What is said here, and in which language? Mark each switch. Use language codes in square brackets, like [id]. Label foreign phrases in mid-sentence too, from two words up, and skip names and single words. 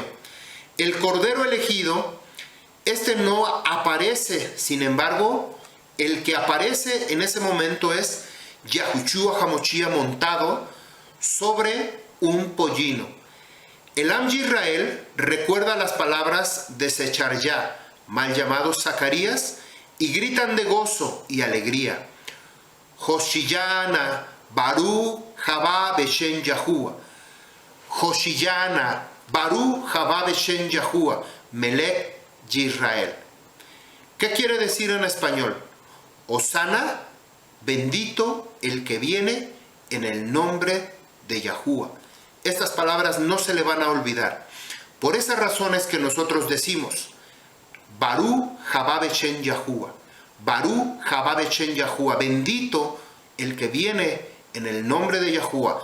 [es] El cordero elegido, no aparece, sin embargo, el que aparece en ese momento es Yahushua HaMashiach montado sobre un pollino. El [he] עם ישראל [es] recuerda las palabras de Secharya, mal llamado Zacarías, y gritan de gozo y alegría. [he] הושיענא, ברוך הבא בשם יהוה. הושיענא, ברוך הבא בשם יהוה, מלך ישראל. [es] ¿Qué quiere decir en español? Hosana, bendito el que viene en el nombre de Yahuwah. Estas palabras no se le van a olvidar. Por esas razones que nosotros decimos, [he] ברוך הבא בשם יהוה, ברוך הבא בשם יהוה, [es] bendito el que viene en el nombre de Yahuwah.